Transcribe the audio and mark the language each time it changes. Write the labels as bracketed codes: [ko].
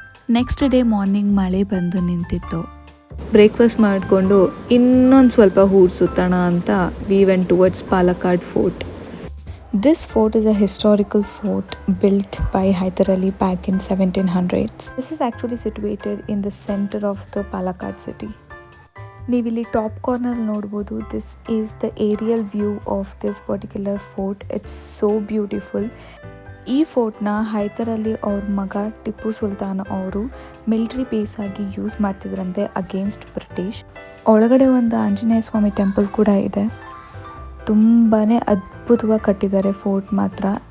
[kn] Next day morning ಮಳೆ ಬಂದು ನಿಂತಿತ್ತು. ಬ್ರೇಕ್ಫಾಸ್ಟ್ ಮಾಡಿಕೊಂಡು ಇನ್ನೊಂದು ಸ್ವಲ್ಪ ಊರು ಸುತ್ತೋಣ ಅಂತ [en] we went towards [kn] Palakkad fort. [en] This fort is a historical fort built by Hyder Ali back in 1700s. This is actually situated in the center of the Palakkad city. [kn] ನೀವಿಲ್ಲಿ top corner ನೋಡ್ಬೋದು. [en] This is the aerial view of this particular fort. It's so beautiful. [kn] ಈ ಫೋರ್ಟ್ನ ಹೈದರ್ ಅಲಿ ಅವ್ರ ಮಗ ಟಿಪ್ಪು ಸುಲ್ತಾನ್ ಅವರು military base ಆಗಿ use ಮಾಡ್ತಿದ್ರಂತೆ [en] Against British. [kn] ಒಳಗಡೆ ಒಂದು ಆಂಜನೇಯ ಸ್ವಾಮಿ temple ಕೂಡ ಇದೆ. ತುಂಬಾ ಅದ್ಭುತವಾಗಿ ಕಟ್ಟಿದ್ದಾರೆ ಫೋರ್ಟ್ ಮಾತ್ರ.